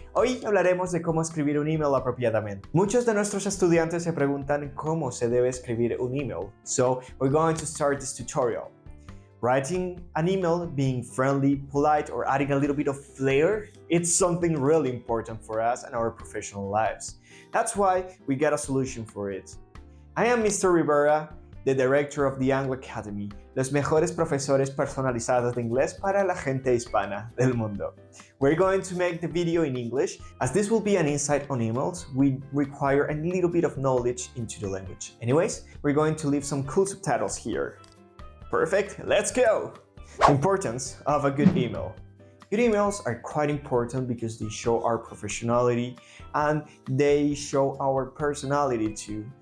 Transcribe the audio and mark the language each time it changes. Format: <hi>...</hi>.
<es>Hoy hablaremos de cómo escribir un email apropiadamente. Muchos de nuestros estudiantes se preguntan cómo se debe escribir un email.</es> <en>So we're going to start this tutorial. Writing an email, being friendly, polite, or adding a little bit of flair, it's something really important for us and our professional lives. That's why we got a solution for it. I am Mr.</en> <es>Rivera,</es> <en>the director of the Angloacademy,</en> <es>los mejores profesores personalizados de inglés para la gente hispana del mundo.</es> <en>We're going to make the video in English. As this will be an insight on emails, we require a little bit of knowledge into the language. Anyways, we're going to leave some cool subtitles here. Perfect, let's go! The importance of a good email. Good emails are quite important because they show our professionality and they show our personality too.</en>